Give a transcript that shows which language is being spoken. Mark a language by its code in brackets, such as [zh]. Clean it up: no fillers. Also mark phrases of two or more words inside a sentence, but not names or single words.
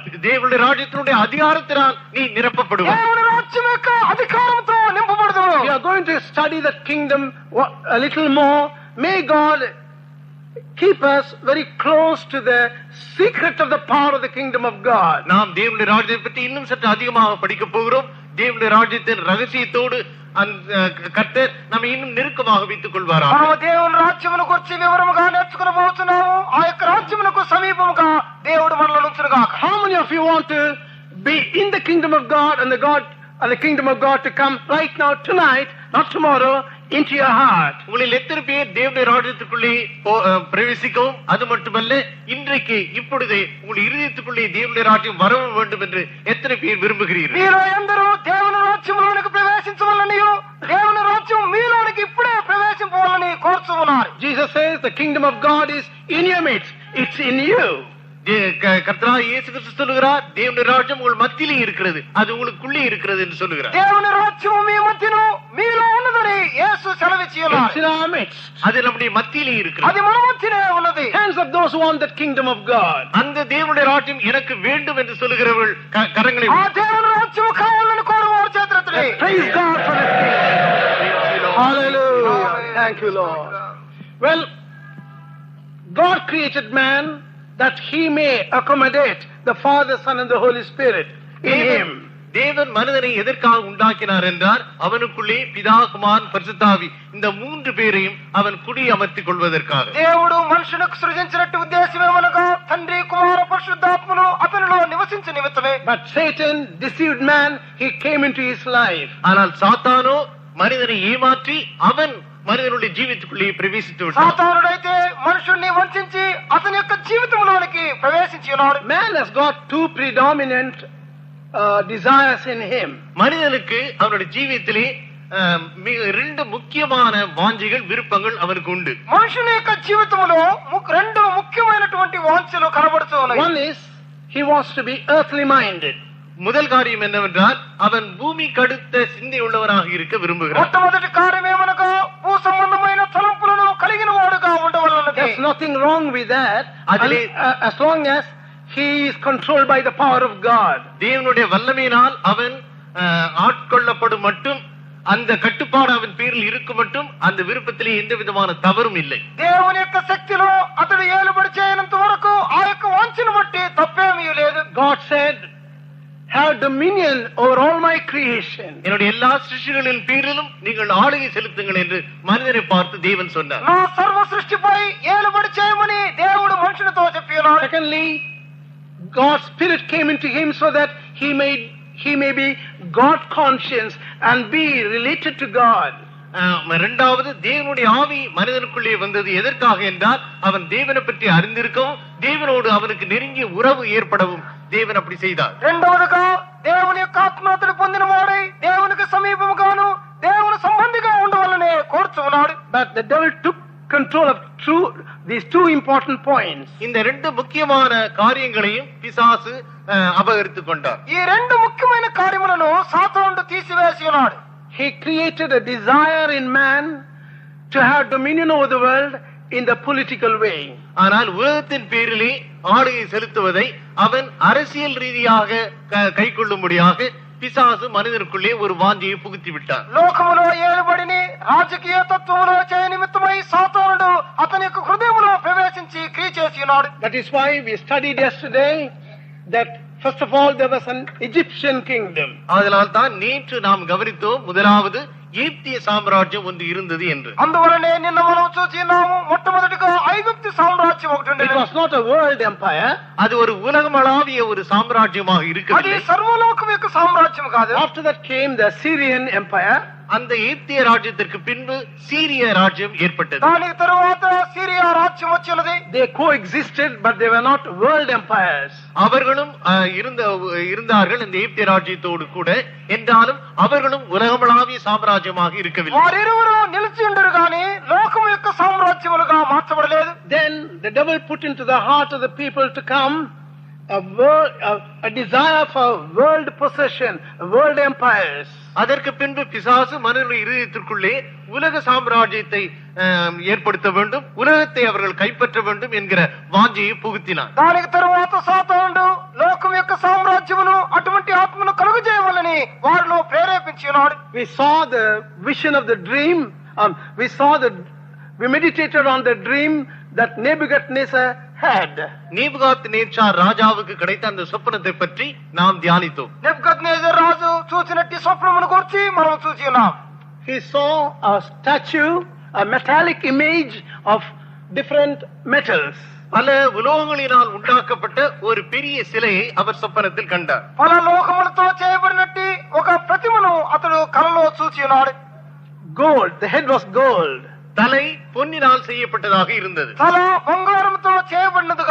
[ta] தேவனுடைய ராஜ்யத்தினுடைய அதிகாரத்தினால் நீ நிரப்பப்படுவாய். [te] దేవుని రాజ్యం యొక్క అధికారంతో నింపబడదువు. [en] We are going to study the kingdom a little more. May God keep us very close to the secret of the power of the kingdom of God. [ta] நாம் தேவனுடைய ராஜ்யத்தை பற்றி இன்னும் சற்று அதிகமாக படிக்க போகிறோம். தேவனுடைய ராஜ்யத்தின் ரகசியத்தோடு கர்த்தர் நம்மை இன்னும் நெருக்கமாக வைத்துக் கொள்வாராம். [te] మనము దేవుని రాజ్యమును గురించి వివరముగా నేర్చుకోబోతున్నాము. ఆ యొక్క రాజ్యమునకు సమీపముగా దేవుడు మనల్ని ఉంచునుగాక. [en] How many of you want to be in the kingdom of God and the kingdom of God to come right now, tonight, not tomorrow, into your heart? [ta] உங்களில் எத்தனை பேர் தேவனுடைய ராஜ்யத்துக்குள்ளே பிரவேசிக்கவும், அது மட்டுமல்ல இன்றைக்கு இப்பொழுதே உங்கள் இருதயத்துக்குள்ளே தேவனுடைய ராஜ்யம் வர வேண்டும் என்று எத்தனை பேர் விரும்புகிறீர்கள்? [te] మీలో ఎందరూ దేవుని రాజ్యములోనికి ప్రవేశించవాలని, దేవుని రాజ్యం మీలోనికి ఇప్పుడే ప్రవేశింపవాలని కోరుచున్నారు. [en] Jesus says the kingdom of God is in your midst. It's in you. [ta] கர்த்தராகிய இயேசு கிறிஸ்து சொல்லுகிறார், தேவனுடைய ராஜ்யம் உங்கள் மத்தியிலே இருக்கிறது, அது உங்களுக்குள்ளே இருக்கிறது என்று சொல்லுகிறார். [te] దేవుని రాజ్యము మీ మధ్యను మీలో ఉన్నదని యేసు సెలవిచ్చి ఉన్నారు. [en] It's in our midst. [ta] அது நம்முடைய மத்தியிலே இருக்கிறது. [te] అది మన మధ్యనే ఉన్నది. [en] Hands of those who want that kingdom of God. [ta] அந்த தேவனுடைய ராஜ்யம் எனக்கு வேண்டும் என்று சொல்லுகிறவர்கள் கரங்களை [te] ఆ దేవుని రాజ్యము కావాలని కోరువారు చేతులెత్తండి. [en] Praise God for that kingdom. Hallelujah. Thank you, Lord. Well, God created man that he may accommodate the Father, Son and the Holy Spirit in him. [ta] தேவன் மனிதனை எதற்காக உண்டாக்கினார் என்றால் அவனுக்குள்ளே பிதா, குமாரன், பரிசுத்தாவி இந்த மூன்று பேரையும் அவன் குடி அமர்த்திக் கொள்வதற்காக. [te] దేవుడు మనుషులకు సృజించినట్టు ఉద్దేశమేమనగా తండ్రి, కుమార, పరిశుద్ధాత్మలు అతనిలో నివసించే నిమిత్తమే. [en] But Satan deceived man, he came into his life. [ta] ஆனால் சாத்தானோ மனிதனை ஏமாற்றி அவன் [te] మనిషినుడి జీవితంలోకి ప్రవేశించి ఉన్నాడు. సాతానుడైతే మనుషుల్ని వంచించి అతని యొక్క జీవితంలోనికి ప్రవేశించి ఉన్నాడు. [en] Man has got two predominant desires in him. [ta] மனிதனுக்கு அவனுடைய [te] జీవితంలో రెండు ముఖ్యమైన వాంఛలు [ta] విరుపంగల్ அவனுக்கு உண்டு. [te] మనుషుని యొక్క జీవితంలో రెండు ముఖ్యమైనటువంటి వాంఛలు కనబడుతూ ఉన్నాయి. [en] One is he wants to be earthly minded. [ta] முதல் காரியம் என்னவென்றால் அவன் பூமி கடுத்த சிந்தை உள்ளவனாக இருக்க விரும்புகிறான். [te] మొట్టమొదటి కార్యం ఏమనగా భూ సంబంధమైన తలంపులను కలిగిన వాడుగా ఉండవలెనది. [en] There's nothing wrong with that as long as he is controlled by the power of God. [ta] தேவனுடைய வல்லமையினால் அவன் ஆட்கொள்ளப்படும் மட்டும், அந்த கட்டுப்பாடு அவன் பேரில் இருக்கும் மட்டும் அந்த விருப்பத்திலே எந்த விதமான தவறும் இல்லை. [te] దేవుని యొక్క శక్తిలో అతడు ఏలుబడి చేయనంత వరకు ఆ యొక్క వాంఛను బట్టి తప్పేమీ లేదు. [en] God said, have dominion over all my creation. [ta] என்னுடைய எல்லா சிருஷ்டிகளின் பேரிலும் நீங்கள் ஆளுகை செலுத்துங்கள் என்று மனிதனை பார்த்து தேவன் சொன்னார். [te] నా సర్వ సృష్టిపై ఏలుబడి చేయమని దేవుడు మనుషునితో చెప్పినాడు. [en] Secondly, God's spirit came into him so that he may be God conscious and be related to God. [ta] இரண்டாவது, தேவனுடைய ஆவி மனிதனுக்குள்ளே வந்தது எதற்காக என்றால் அவன் தேவனை பற்றி அறிந்திருக்கவும் தேவனோடு அவனுக்கு நெருங்கிய உறவு ஏற்படவும் தேவன் அப்படி செய்தார். [te] రెండవదిగా దేవుని యొక్క ఆత్మను పొందిన వాడై దేవునికి సమీపముగాను దేవుని సంబంధిగా ఉండవాలని కోరుచున్నాడు. [en] But the devil took control of these two important points. [ta] இந்த ரெண்டு முக்கியமான காரியங்களையும் பிசாசு அபகரித்துக் கொண்டார். [te] ఈ రెండు ముఖ్యమైన కార్యములను సాతానుడు తీసివేసి ఉన్నాడు. [en] He created a desire in man to have dominion over the world in the political way. [ta] ஆனால் உலகத்தின் பேரிலே ஆளுகை செலுத்துவதை அவன் அரசியல் ரீதியாக கைக்கொள்ளும்படியாக பிசாசு மனிதனுக்குள்ளே ஒரு வாஞ்சையை புகுத்தி விட்டான். [te] లోకములో ఏలుబడిని రాజకీయ తత్వములో చేయ నిమిత్తమై సాతానుడు అతని యొక్క హృదయములో ప్రవేశించి క్రియ చేసి ఉన్నాడు. [en] That is why we studied yesterday that first of all there was an Egyptian kingdom. [ta] அதனால் தான் நேற்று நாம் கவனித்தோம் முதலாவது எகிப்திய சாம்ராஜ்யம் ஒன்று இருந்தது என்று. [te] అందువలనే నిన్న మనం చూసినాము మొట్టమొదటిగా ఐగుప్తు సామ్రాజ్యం ఒకటి ఉండేది. [en] It was not a world empire. [ta] அது ஒரு உலகமளாவிய ஒரு சாம்ராஜ்யமாக [te] అది [ta] இருக்கவில்லை. [te] సర్వలోకం యొక్క సామ్రాజ్యం కాదు. [en] After that came the Syrian empire. [ta] அந்த எகிப்திய ராஜ்யத்திற்கு பின்பு சீரிய ராஜ்யம் ஏற்பட்டது. [te] దాని తరువాత సిరియా రాజ్యం వచ్చినది. [en] They coexisted but they were not world empires. [ta] அவர்களும் இருந்தார்கள் இந்த எகிப்திய ராஜ்யத்தோடு கூட, என்றாலும் அவர்களும் உலகமளாவிய சாம்ராஜ்யமாக இருக்கவில்லை. [te] వారిరువురు నిలిచి ఉండరు గాని లోకం యొక్క సామ్రాజ్యములుగా మార్చబడలేదు. [en] Then the devil put into the heart of the people to come a desire for world possession, world empires. [ta] அதற்கு பின்பு பிசாசு மனிதனுடைய இருதயத்திற்குள்ளே உலக சாம்ராஜ்யத்தை ஏற்படுத்த வேண்டும், உலகத்தை அவர்கள் கைப்பற்ற வேண்டும் என்கிற வாஞ்சையை புகுத்தினார். [te] దానికి తరువాత సాతానుడు లోకం యొక్క సామ్రాజ్యమును అటువంటి ఆత్మను కలుగజేయవలని వారిలో ప్రేరేపించినాడు. [en] We saw the vision of the dream. We meditated on the dream that Nebuchadnezzar had. [ta] நேபுகாத்நேச்சார் ராஜாவுக்கு கிடைத்த அந்த சொப்பனத்தை பற்றி நாம் தியானித்தோம். [te] నెబుకద్నెజర్ రాజు చూచినట్టి స్వప్నమును గురించి మనం చూసి ఉన్నాం. [en] He saw a statue, a metallic image of different metals. [ta] பல உலோகங்களினால் உண்டாக்கப்பட்ட ஒரு பெரிய சிலையை அவர் சொப்பனத்தில் கண்டார். [te] పల లోహములతో చేయబడినట్టి ఒక ప్రతిమను అతడు కలలో చూసి ఉన్నాడు. [en] Gold, the head was gold. [ta] தலை பொன்னினால் செய்யப்பட்டதாக இருந்தது. [te] తల బంగారముతో చేయబడినదిగా